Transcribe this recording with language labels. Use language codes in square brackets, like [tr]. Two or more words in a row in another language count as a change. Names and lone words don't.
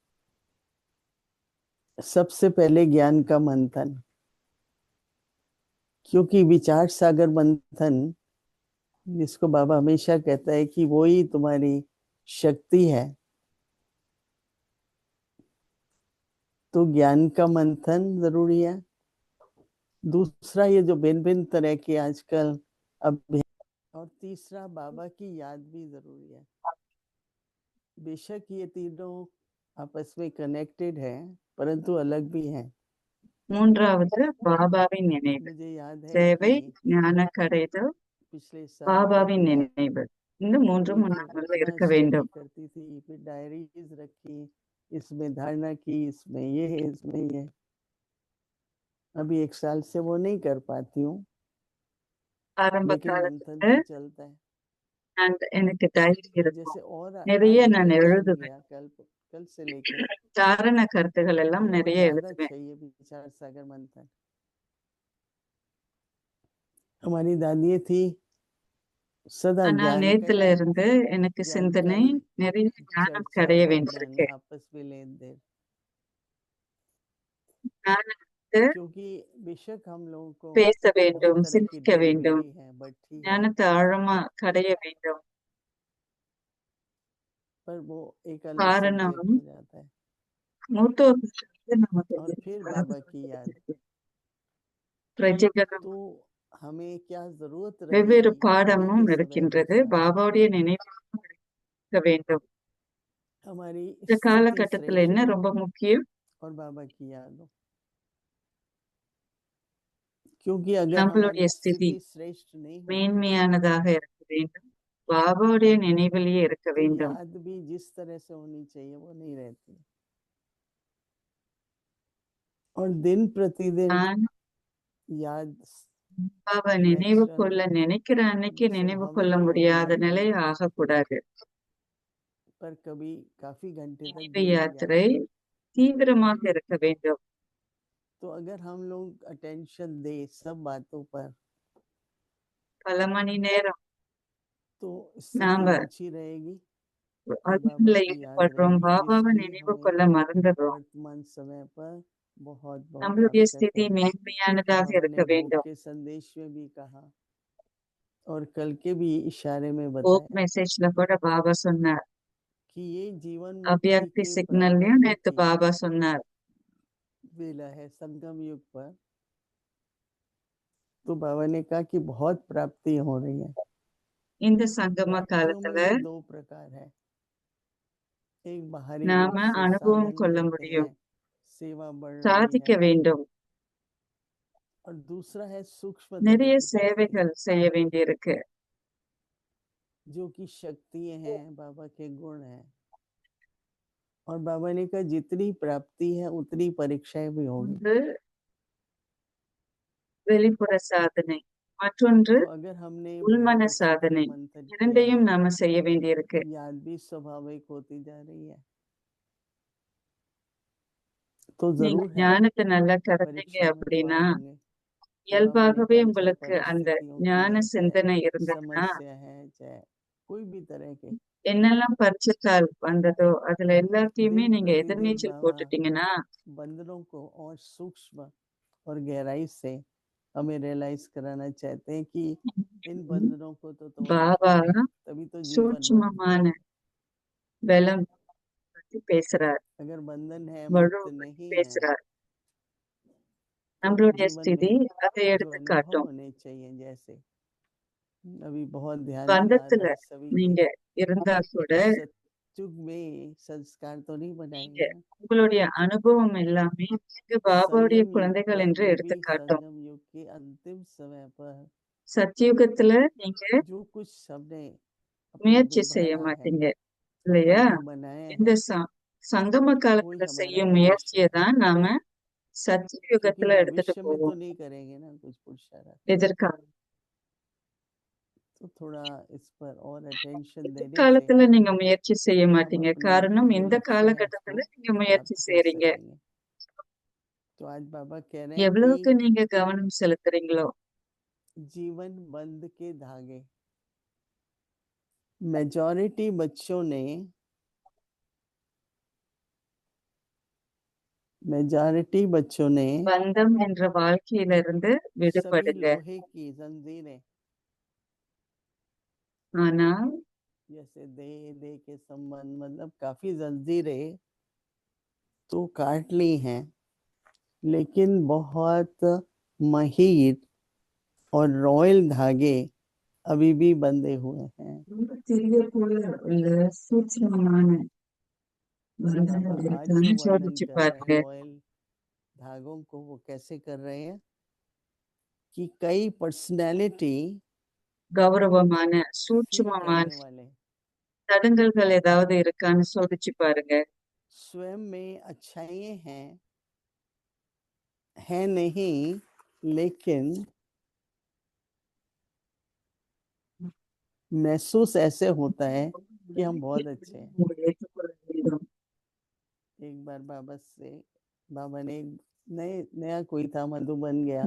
[hi] सबसे पहले ज्ञान का मंथन, क्योंकि विचार सागर मंथन जिसको बाबा हमेशा कहता है कि वो ही तुम्हारी शक्ति है, तो ज्ञान का मंथन जरूरी है। दूसरा ये जो भिन्न भिन्न तरह के आजकल अभ्यास, और तीसरा बाबा की याद भी जरूरी है। बेशक ये तीनों आपस में कनेक्टेड है, परंतु अलग भी हैं। [ta] மூன்றாவது பாபாவின் நினைவு. [hi] मुझे याद है [ta] சேவை, [hi] कि [ta] ஞான கரைதல், [hi] पिछले साल [ta] பாபாவின் [hi] मैं [ta] நினைவு. இந்த மூன்றும் [hi] ये [ta] நம்மளுக்குள்ள [hi] रचना [ta] இருக்க [hi] स्टडी [ta] வேண்டும். [hi] करती थी, फिर डायरीज रखी, इसमें धारणा की, इसमें ये है, इसमें ये है। अभी 1 साल से वो नहीं कर पाती हूँ, [ta] ஆரம்ப [hi] लेकिन मंथन [ta] காலத்துல [hi] तो चलता है। [ta] எனக்கு டைரி இருக்கும். [hi] जैसे और [ta] நிறைய [hi] आगे [ta] நான் [hi] क्या चेंज [ta] எழுதுவேன். [hi] हुआ कल से लेके, [ta] காரண கருத்துகள் எல்லாம் [hi] तो [ta] நிறைய [hi] ज्यादा [ta] எழுதுவேன். [hi] चाहिए विचार सागर मंथन। हमारी दादी थी सदा [ta] ஆனா [hi] ज्ञान का [ta] நேத்துல [hi] ही, [ta] இருந்து எனக்கு சிந்தனை [hi] जानकारी, [ta] நிறைய ஞானம் [hi] चर्चा [ta] கடைய [hi] और ज्ञान [ta] வேண்டியிருக்கு. [hi] आपस में लेन देन। [ta] ஞானத்தை [hi] क्योंकि बेशक हम लोगों को [ta] பேச [hi] बहुत [ta] வேண்டும், [hi] तरह की [ta] சிந்திக்க [hi] ढेर [ta] வேண்டும், [hi] मिली है, बढ़ती है, [ta] ஞானத்தை ஆழமா கடைய வேண்டும். [hi] पर वो एक अलग [ta] காரணம் [hi] सब्जेक्ट हो जाता है। [ta] மூத்தோர்களுக்கு நமக்கு [hi] और फिर बाबा की याद, [ta] பிரஜைகளும் [hi] तो हमें क्या जरूरत [ta] வெவ்வேறு [hi] रहेगी अभी [ta] பாடமும் [hi] के समय [ta] இருக்கின்றது. [hi] अनुसार [ta] பாபாவுடைய நினைவாக இருக்க வேண்டும். [hi] हमारी [ta] இந்த [hi] स्थिति [ta] காலகட்டத்துல என்ன [hi] श्रेष्ठ हो [ta] ரொம்ப मुख्யம்? [hi] और बाबा की याद हो, क्योंकि अगर [ta] நம்மளுடைய [hi] हमारी [ta] ஸ்திதி [hi] स्थिति श्रेष्ठ नहीं होगी [ta] மேன்மையானதாக இருக்க வேண்டும். பாபாவுடைய நினைவிலேயே இருக்க [hi] तो [ta] வேண்டும். [hi] याद भी जिस तरह से होनी चाहिए वो नहीं रहती, और दिन प्रतिदिन [ta] நான் [hi] याद [ta] பாபா நினைவு [hi] नेचुरल [ta] கொள்ள நினைக்கிற அன்னைக்கு நினைவு [hi] स्वाभाविक [ta] கொள்ள [hi] तो [ta] முடியாத [hi] होगी ही, [ta] நிலை ஆகக்கூடாது. [hi] पर कभी काफी घंटे तक [ta] நினைவு [hi] दिन याद [ta] யாத்திரை [hi] नहीं। [ta] தீவிரமாக இருக்க வேண்டும். [hi] तो अगर हम लोग अटेंशन दे सब बातों पर [ta] பல மணி நேரம் [hi] तो स्थिति [ta] நாம [hi] अच्छी रहेगी और बाबा [ta] அதுல [hi] की याद [ta] ஈடுபடுறோம், [hi] रहेगी, [ta] பாபாவை [hi] जिसकी [ta] நினைவு [hi] हमें [ta] கொள்ள மறந்துடுறோம். [hi] वर्तमान समय पर बहुत बहुत [ta] நம்மளுடைய [hi] आवश्यक [ta] ஸ்திதி [hi] है। [ta] மேன்மையானதாக [hi] बाबा [ta] இருக்க [hi] ने भोग [ta] வேண்டும். [hi] के संदेश में भी कहा और कल के भी इशारे में [ta] போக் [hi] बताया [ta] மெசேஜ்ல கூட பாபா சொன்னார். [hi] कि ये जीवन मुक्ति [ta] அபியக்தி [hi] के [ta] சிக்னல்லையும் [hi] प्रारंभ [ta] நேத்து [hi] की [ta] பாபா சொன்னார். [hi] वेला है संगम युग पर। तो बाबा ने कहा कि बहुत प्राप्ति हो रही है। [ta] இந்த சங்கம [hi] प्राप्तियों में [ta] காலத்துல [hi] भी दो प्रकार है, एक बाहरी रूप [ta] நாம [hi] से [ta] அனுபவம் [hi] साधन [ta] கொள்ள [hi] करते [ta] முடியும், [hi] हैं, सेवा बढ़ रही [ta] சாதிக்க [hi] है, [ta] வேண்டும், [hi] और दूसरा है सूक्ष्म [ta] நிறைய [hi] तरह की प्राप्ति [ta] சேவைகள் செய்ய வேண்டியிருக்கு. [hi] जो कि शक्तियां हैं, बाबा के गुण हैं। और बाबा ने कहा जितनी प्राप्ति है उतनी परीक्षाएं भी होगी। [ta] ஒன்று வெளிப்புற சாதனை, மற்றொன்று [hi] तो अगर हमने [ta] உள்மன [hi] बहुत अच्छी तरह [ta] சாதனை. [hi] मंथन किया [ta] இரண்டையும் [hi] है, [ta] நாம செய்ய வேண்டியிருக்கு. [hi] याद भी स्वाभाविक होती जा रही है, तो [ta] நீங்க [hi] जरूर है [ta] ஞானத்தை நல்லா கடந்தீங்க [hi] परीक्षा में [ta] அப்படின்னா, [hi] पार होंगे। तो बाबा ने [ta] இயல்பாகவே [hi] कहा चाहे [ta] உங்களுக்கு அந்த [hi] परिस्थितियों की [ta] ஞான [hi] है, [ta] சிந்தனை [hi] चाहे [ta] இருந்ததுன்னா, [hi] समस्या है, चाहे कोई भी तरह के [ta] என்னெல்லாம் பரிச்சைத்தால் வந்ததோ அதுல எல்லாத்தையுமே [hi] दिन [ta] நீங்க [hi] प्रतिदिन [ta] எதிர்நீச்சல் [hi] बाबा [ta] போட்டுட்டீங்கன்னா, [hi] बंधनों को और सूक्ष्म और गहराई से हमें रियलाइज कराना चाहते हैं कि इन बंधनों को तो तोड़ना [ta] பாபா [hi] है, तभी तो जीवन मुक्त। [ta] சூட்சுமமான பலம் பத்தி பேசுறார், [hi] अगर बंधन है, [ta] வலு [hi] मुक्त [ta] பத்தி [hi] नहीं है, [ta] பேசுறார். [hi] तो [ta] நம்மளுடைய [hi] जीवन [ta] ஸ்திதி [hi] में [ta] அதை [hi] जो [ta] எடுத்து [hi] अनुभव [ta] காட்டும். [hi] होने चाहिए, जैसे अभी बहुत ध्यान नहीं आ [ta] பந்தத்துல [hi] रहा है सभी के, [ta] நீங்க இருந்தா கூட [hi] सत्युग में संस्कार तो नहीं [ta] நீங்க [hi] बनाएंगे ना। [ta] உங்களுடைய அனுபவம் எல்லாமே நீங்க பாபாவுடைய [hi] संगम युग [ta] குழந்தைகள் [hi] पर [ta] என்று [hi] भी [ta] எடுத்து காட்டும். [hi] संगम युग के अंतिम समय पर [ta] சத்தியுகத்துல நீங்க [hi] जो कुछ सबने अपने [ta] முயற்சி [hi] अंदर [ta] செய்ய [hi] भरा है, [ta] மாட்டீங்க [hi] अपने [ta] இல்லையா? [hi] को बनाया [ta] இந்த [hi] है, [ta] சங்கம [hi] कोई [ta] காலத்துல [hi] हमारा [ta] செய்யும் [hi] नहीं [ta] முயற்சியை [hi] निश्चय, [ta] தான் नाम [hi] क्योंकि [ta] சத்தியுகத்துல எடுத்துட்டு [hi] भविष्य में तो [ta] போவோம். [hi] नहीं करेंगे ना कुछ पुरुषार्थ। [ta] எதிர்காலம் [hi] तो थोड़ा इस पर और अटेंशन देने से [ta] எதிர்காலத்துல நீங்க முயற்சி செய்ய [hi] हम [ta] மாட்டீங்க, [hi] अपने [ta] காரணம் [hi] जो [ta] இந்த [hi] लक्ष्य है [ta] காலகட்டத்துல [hi] उसको [ta] நீங்க முயற்சி [hi] प्राप्त कर [ta] செய்றீங்க. [hi] सकेंगे। तो आज बाबा कह रहे हैं [ta] எவ்வளவுக்கு [hi] कि [ta] நீங்க கவனம் செலுத்துறீங்களோ, [hi] जीवन बंद के धागे, मेजॉरिटी बच्चों ने [ta] பந்தம் என்ற வாழ்க்கையில இருந்து [hi] सभी [ta] விடுபடுங்க. [hi] लोहे की जंजीरें, [ta] ஆனால் [hi] जैसे दे के संबंध, मतलब काफी जंजीरें तो काट ली हैं, लेकिन बहुत महीन और रॉयल धागे अभी भी बंधे हुए हैं। [ta] ரொம்ப சிறிய போல உள்ள சூட்சுமமான பந்தங்கள் [hi] बाबा आज [ta] இருக்கான்னு [hi] जो वर्णन [ta] சோதிச்சு [hi] कर रहे [ta] பாருங்க. [hi] हैं रॉयल धागों को, वो कैसे कर रहे हैं कि कई पर्सनैलिटी [ta] கௌரவமான [hi] फील [ta] சூட்சுமமான [hi] करने वाले [ta] தடங்கல்கள் ஏதாவது இருக்கான்னு சோதிச்சு பாருங்க. [hi] स्वयं में अच्छाइयाँ हैं नहीं, लेकिन महसूस ऐसे होता है कि हम बहुत अच्छे हैं। [ta] ஏற்றுக்கொள்ள வேண்டும். [hi] एक बार बाबा ने नया कोई था, मधुबन गया,